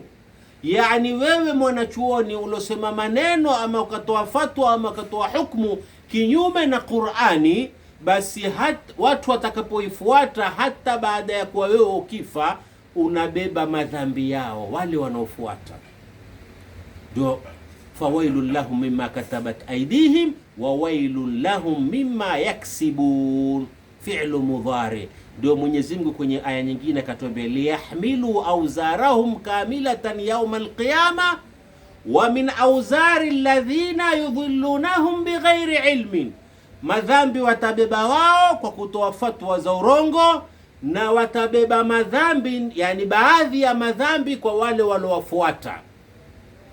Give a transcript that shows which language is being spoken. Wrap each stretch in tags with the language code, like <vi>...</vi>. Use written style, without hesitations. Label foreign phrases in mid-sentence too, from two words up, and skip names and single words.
<sw>Yani wewe mwanachuoni ulosema maneno ama ukatoa fatwa ama ukatoa hukumu kinyume na Qur'ani, basi watu watakapoifuata hata baada ya kuwa wewe ukifa, unabeba madhambi yao wale wanaofuata.</sw> <ar>Ndio فويل لهم مما كتبت أيديهم وويل لهم مما يكسبون فعل مضارع.</ar> <sw>Ndio Mwenyezi Mungu kwenye aya nyingine akatuambia</sw> <ar>ليحملوا أوزارهم كاملة يوم القيامة ومن أوزار الذين يضلونهم بغير علم,</ar> <sw>madhambi watabeba wao kwa kutoa fatwa za urongo, na watabeba madhambi, yani baadhi ya madhambi kwa wale waliowafuata.</sw>